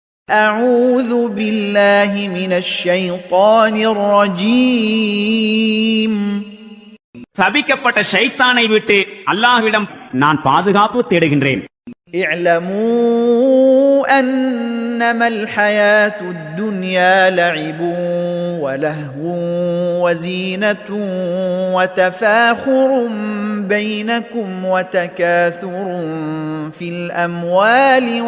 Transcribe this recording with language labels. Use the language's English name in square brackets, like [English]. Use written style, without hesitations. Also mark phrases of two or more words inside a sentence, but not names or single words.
[Arabic] أعوذ بالله من الشيطان الرجيم. [Tamil] சபிக்கப்பட்ட ஷைத்தானை விட்டு அல்லாஹ்விடம் நான் பாதுகாப்பு தேடுகின்றேன். [Arabic] اعلموا أنما الحياة الدنيا لعب ولهو وزينة وتفاخر بينكم وتكاثر في الأموال